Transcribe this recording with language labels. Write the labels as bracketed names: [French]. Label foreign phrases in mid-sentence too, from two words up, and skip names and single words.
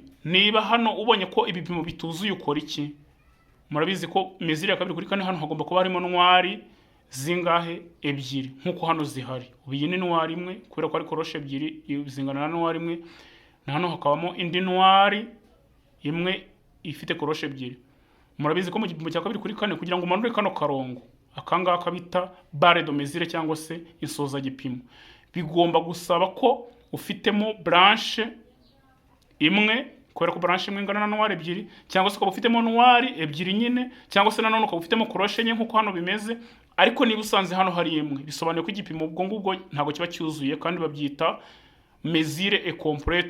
[Kinyarwanda] Niba hano ubonye ko ibipimo bituzuye ukora iki? Murabizi ko mezire ya 2 kuri 4 hano hagomba kuba harimo ntwari zingahe? Ebyiri, nkuko hano zihari. Ubu iyi ni ntwari imwe, kubera ko ari koroshe ebyiri zingana na ntwari imwe, na hano hakabamo indi ntwari imwe ifite koroshe ebyiri. Murabizi ko mu gipimo cya 2 kuri 4 kugira ngo umanure kano karongo, akangaka bita [French] barre de mesure [Kinyarwanda] cyangwa se insoza gipimo, bigomba gusaba ko ufitemo branche imwe, kubera ko branche imwe ingana na ntwari ebyiri, cyangwa se ukaba ufitemo ntwari ebyiri nyine, cyangwa se nanone ukaba ufitemo koroshe enye nkuko hano bimeze. Ariko niba usanze hano hari imwe, bisobanuye ko igipimo ubwo ngubwo ntago kiba cyuzuye, kandi babyita [French] mesure incomplete.